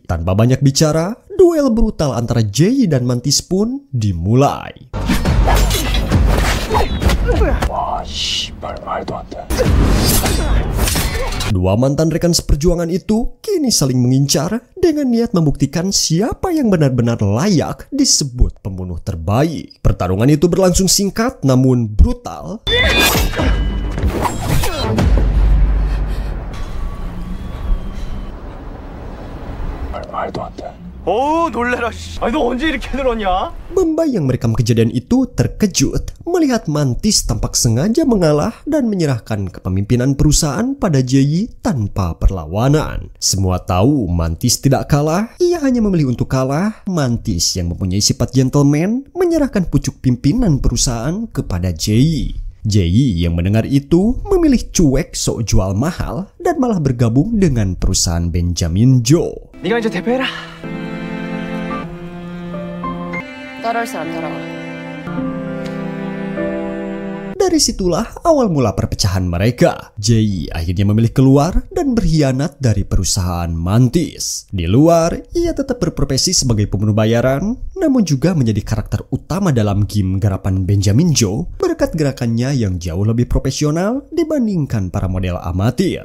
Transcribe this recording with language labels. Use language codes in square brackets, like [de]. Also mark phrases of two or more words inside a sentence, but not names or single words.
[id] Tanpa banyak bicara, duel brutal antara Jay dan Mantis pun dimulai. Dua mantan rekan seperjuangan itu kini saling mengincar dengan niat membuktikan siapa yang benar-benar layak disebut pembunuh terbaik. Pertarungan itu berlangsung singkat namun brutal. [ko] 놀래라. 아니 너 언제 이렇게 늘었냐? [id] Bombay yang merekam kejadian itu terkejut melihat Mantis tampak sengaja mengalah dan menyerahkan kepemimpinan perusahaan pada Jay tanpa perlawanan. Semua tahu Mantis tidak kalah, ia hanya memilih untuk kalah. Mantis yang mempunyai sifat gentleman menyerahkan pucuk pimpinan perusahaan kepada Jay. Jay yang mendengar itu memilih cuek sok jual mahal dan malah bergabung dengan perusahaan Benjamin Joe. [ko] 네가 이제 대표해라. 따라할 사람 따라와. [id] Dari situlah awal mula perpecahan mereka. Jay akhirnya memilih keluar dan berkhianat dari perusahaan Mantis. Di luar, ia tetap berprofesi sebagai pembunuh bayaran, namun juga menjadi karakter utama dalam game garapan Benjamin Joe berkat gerakannya yang jauh lebih profesional dibandingkan para model amatir.